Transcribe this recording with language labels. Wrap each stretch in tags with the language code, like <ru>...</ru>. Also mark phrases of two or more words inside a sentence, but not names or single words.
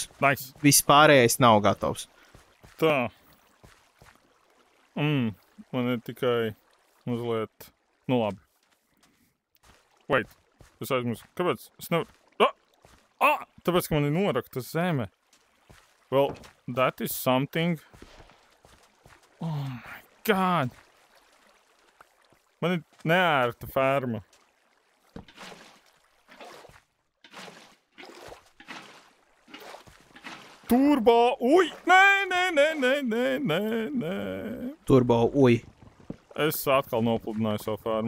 <en>Nice.</en> <lv>Viss pārējais nav gatavs. Tā. Man ir tikai mazliet... Nu labi. Wait. Es aizmirsu. Kāpēc? Es nevaru... Tāpēc, ka man ir norakta zeme.</lv> <en>Well, that is something. Oh my god.</en> <lv>Man ir neērta ferma. Turbo! Uj! Nē! Turbo, uj. Es atkal nopludināju savu fermu.</lv>